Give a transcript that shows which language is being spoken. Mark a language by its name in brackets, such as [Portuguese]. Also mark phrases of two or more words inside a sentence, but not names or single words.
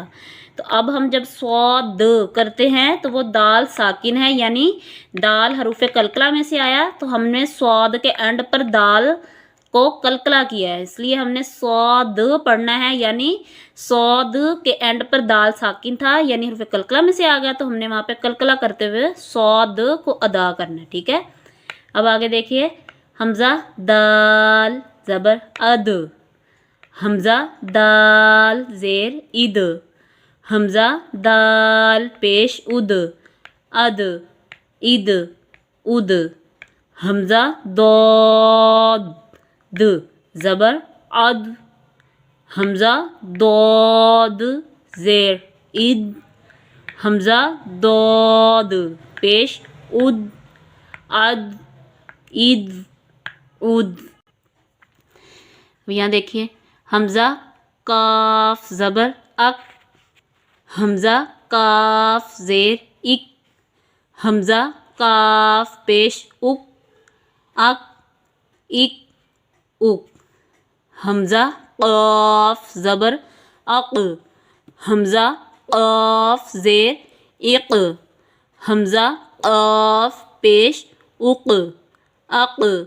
[Urdu] تو اب ہم جب صاد کرتے ہیں تو وہ دال ساکن ہے یعنی دال حروف قلقلہ میں سے آیا تو ہم نے صاد کے اینڈ پر دال کو قلقلہ کیا ہے، اس لیے ہم نے صاد پڑھنا ہے یعنی صاد کے اینڈ پر دال ساکن تھا یعنی حروف قلقلہ میں سے آ گیا تو ہم نے وہاں پہ قلقلہ کرتے ہوئے صاد کو ادا کرنا ہے، ٹھیک ہے۔ اب آگے دیکھیے حمزہ دال زبر اد، حمزہ دال زیر اد، حمزہ دال پیش اد، اد، حمزہ داد زبر عد، حمزہ داد زیر اد، حمزہ داد پیش اد، اد۔ یہاں دیکھیے حمزہ کاف زبر اک، حمزہ کاف زیر اک، حمزہ کاف پیش اک، اک، حمزہ قاف زبر اق، حمزہ قاف زیر اق، حمزہ قاف پیش اق، اق،